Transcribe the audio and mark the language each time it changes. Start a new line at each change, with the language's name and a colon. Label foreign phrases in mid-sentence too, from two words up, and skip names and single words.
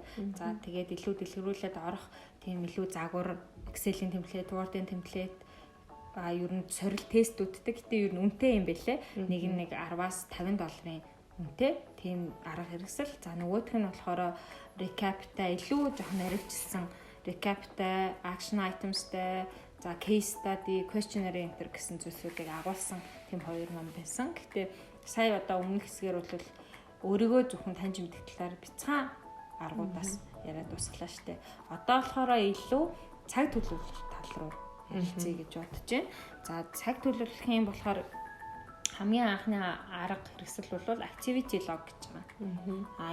Mongolian: За тэгээд илүү дэлгэрүүлээд орох тийм илүү загвар, Excel-ийн темплейт, Word-ийн темплейт ер нь сорил тестүүдтэй. Гэтэ ер нь үнэтэй юм байлээ. Нэг нь $10-аас $50 үнэтэй. Тийм арга хэрэгсэл. За нөгөөх нь болохоор recap-тай илүү жоохон арилжсан recap-тай,
English: action items-
Mongolian: тай, за
English: case study, questionnaire enter
Mongolian: гэсэн зүйлсүүдийг агуулсан тийм хоёр ном байсан. Гэтэ сая одоо өмнөх хэсгээр бол өөрийгөө зөвхөн таньж мэдэх талаар бяцхан аргуудаас яриад дуслаа штэ. Одоо болохоор илүү цаг төлөвлөх тал руу хэлцээ гэж бодож байна. За цаг төлөвлөхийн болохоор хамгийн анхны арга хэрэгсэл бол
English: activity log
Mongolian: гэж байгаа.